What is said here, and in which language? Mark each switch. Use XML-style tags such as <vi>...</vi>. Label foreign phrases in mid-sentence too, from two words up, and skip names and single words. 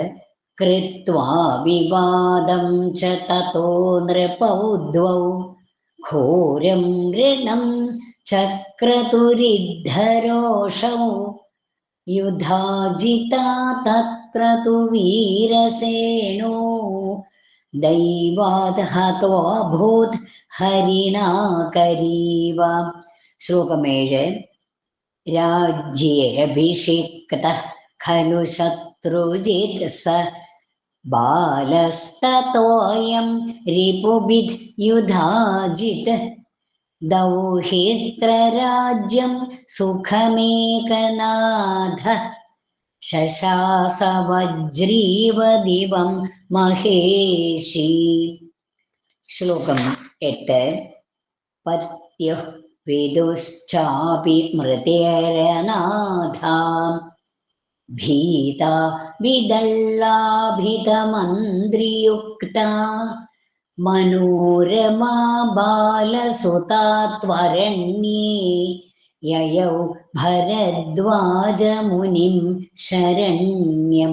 <sa>കൃത്വാ വിവാദം ച തതോ നൃപൗദ്വൗ ഘോരം ഋണം ചക്രതുരിദ്ധരോഷൗ യുധാജിതാ തത്ര തു വീരസേനോ ദൈവാത് ഹതോഭൂത് ഹരിണാ കരീവ.</sa> <ml>ശ്ലോകം 7.</ml> <sa>राज्येऽभिषिक्तः खलु शत्रुजित् स बालस्ततोऽयं रिपुभिः युधाजित् दौहित्रराज्यं सुखमेकनाथ शशास वज्रीवदिवं महेशी.</sa> <ml>ശ്ലോകം 8.</ml> <sa>പത്യുഃ വിദുശ്ചാപി മൃതേരനാഥാം ഭീതാ വിദല്ലാഭിതമന്ത്രിയുക്ത മനോരമാ ബാലസുതാ ത്വരണ്യേ യയൗ ഭരദ്വാജമുനിം ശരണ്യം.</sa>